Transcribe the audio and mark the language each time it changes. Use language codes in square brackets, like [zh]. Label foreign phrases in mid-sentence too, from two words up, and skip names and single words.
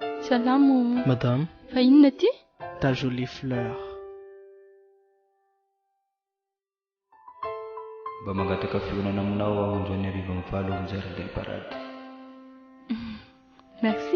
[mg] Salamo. Madame. Fa inona ty? [fr] Ta jolie fleur. [mg] Mba mangataka fionnana aminao aho androany ariva mivalo ao jardin del paradis. Merci.